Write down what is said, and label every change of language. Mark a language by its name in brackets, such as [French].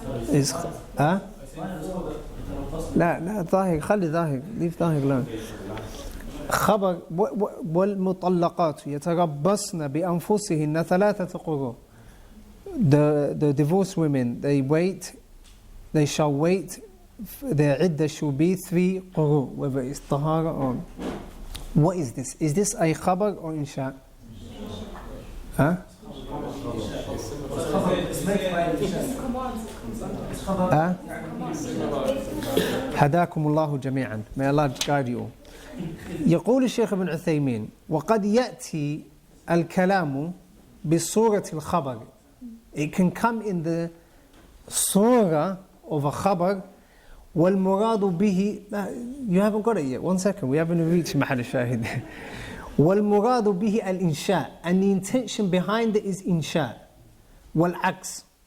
[Arabic] Is لا ظاهر, خلي ظاهر, leave ظاهر alone. خبر والمطلقات يتربصن بأنفسهن ثلاثة قروء. [English] The divorced women, they shall wait, their iddah should be 3 quru, whether it's tahara or... What is this? Is this a khabar or insha? Huh? [Arabic] هداكم الله جميعا. [English] May Allah guide you all. [Arabic] يقول الشيخ ابن عثيمين وقد يأتي الكلام بصورة الخبر. [English] It can come in the surah of a khabar. [Arabic] والمراد به, [English] you haven't got it yet, 1 second, we haven't reached محل الشاهد. [Arabic] والمراد به الإنشاء, [English] and the intention behind it is insha. [Arabic] والعكس.